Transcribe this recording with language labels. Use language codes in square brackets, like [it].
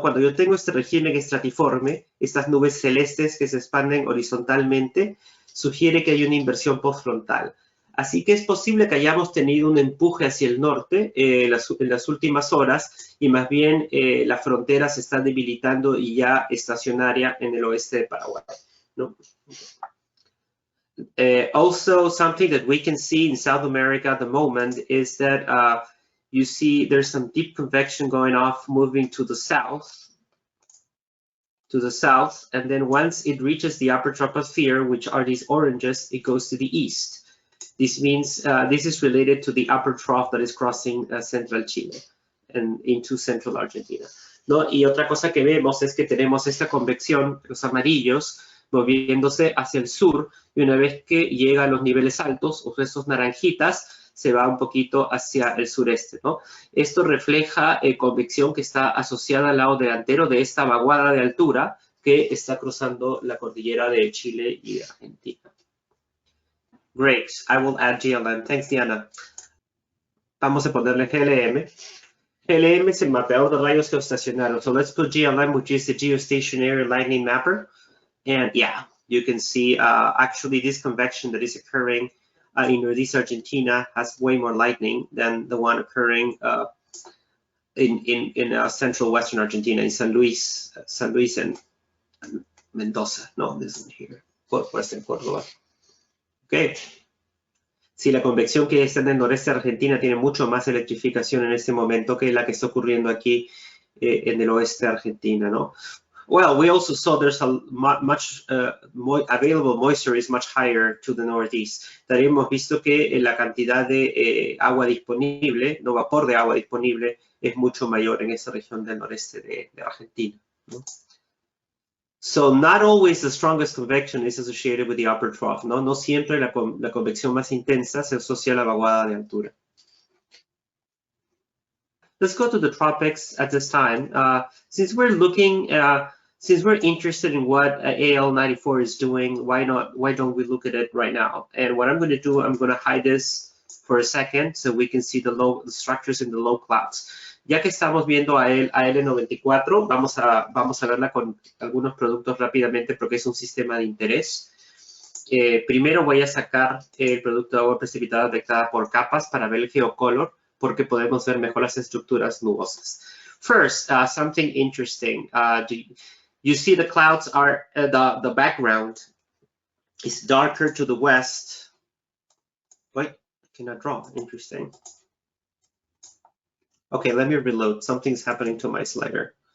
[es] Cuando yo tengo este régimen estratiforme, estas nubes celestes que se expanden horizontalmente, sugiere que hay una inversión postfrontal. Así que es posible que hayamos tenido un empuje hacia el norte en las últimas horas y más bien la frontera se está debilitando y ya estacionaria en el oeste de Paraguay, ¿no? [en] Also, something that we can see in South America at the moment is that you see there's some deep convection going off, moving to the south, and then once it reaches the upper troposphere, which are these oranges, it goes to the east. This means this is related to the upper trough that is crossing central Chile and into central Argentina, ¿no? [es] Y otra cosa que vemos es que tenemos esta convección, los amarillos, moviéndose hacia el sur, y una vez que llega a los niveles altos, o estos naranjitas, se va un poquito hacia el sureste, ¿no? Esto refleja convección que está asociada al lado delantero de esta vaguada de altura que está cruzando la cordillera de Chile y de Argentina. [en] Great, I will add GLM. Thanks, Diana. [es] Vamos a ponerle GLM. GLM es el mapeador de rayos geoestacionarios. [en] So let's put GLM, which is the geostationary lightning mapper. And yeah, you can see actually this convection that is occurring in Northeast Argentina has way more lightning than the one occurring in central Western Argentina, in San Luis and Mendoza. No, this one here, Western Córdoba. Okay. [es] Sí, la convección que está en el noreste de Argentina tiene mucho más electrificación en este momento que la que está ocurriendo aquí en el oeste de Argentina, ¿no? [en] Well, we also saw there's a much available moisture is much higher to the northeast. [es] También hemos visto que la cantidad de agua disponible, no vapor de agua disponible, es mucho mayor en esa región del noreste de Argentina, ¿no? [en] So not always the strongest convection is associated with the upper trough, ¿no? [es] No siempre la convección más intensa se asocia a la vaguada de altura. [en] Let's go to the tropics at this time. Since we're looking, since we're interested in what AL94 is doing, why don't we look at it right now? And what I'm going to do, I'm going to hide this for a second so we can see the structures in the low clouds. [es] Ya que estamos viendo a AL94, vamos a verla con algunos productos rápidamente porque es un sistema de interés. Primero voy a sacar el producto de agua precipitada detectada por capas para ver el geocolor, porque podemos ver mejor las estructuras nubosas. [en] First, something interesting. You see the clouds are, the background is darker to the west. Wait, I cannot draw, interesting. Okay, let me reload. Something's happening to my slider.